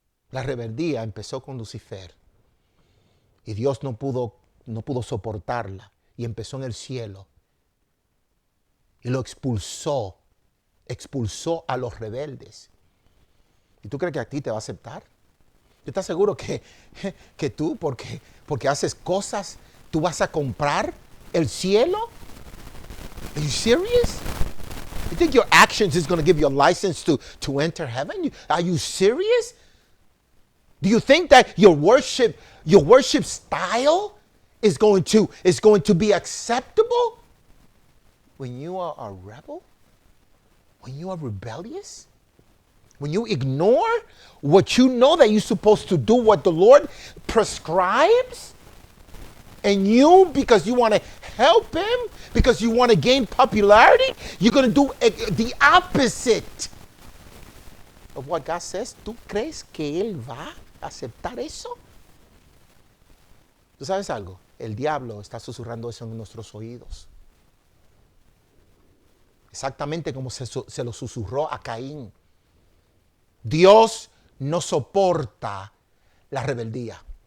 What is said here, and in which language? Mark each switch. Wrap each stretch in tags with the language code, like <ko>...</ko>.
<es>La rebeldía empezó con Lucifer y Dios no pudo soportarla y empezó en el cielo y lo expulsó a los rebeldes. ¿Y tú crees que a ti te va a aceptar? ¿Tú estás seguro que tú, porque haces cosas, tú vas a comprar el cielo?</es> <en>Are you serious? You think your actions is going to give you a license to enter heaven? Are you serious? Do you think that your worship style is going to be acceptable when you are a rebel? When you are rebellious? When you ignore what you know that you're supposed to do, what the Lord prescribes, and you, because you want to help Him, because you want to gain popularity, you're going to do the opposite of what God says.</en> <es>¿Tú crees que Él va a aceptar eso? ¿Tú sabes algo? El diablo está susurrando eso en nuestros oídos. Exactamente como se lo susurró a Caín. Dios no soporta la rebeldía.</es>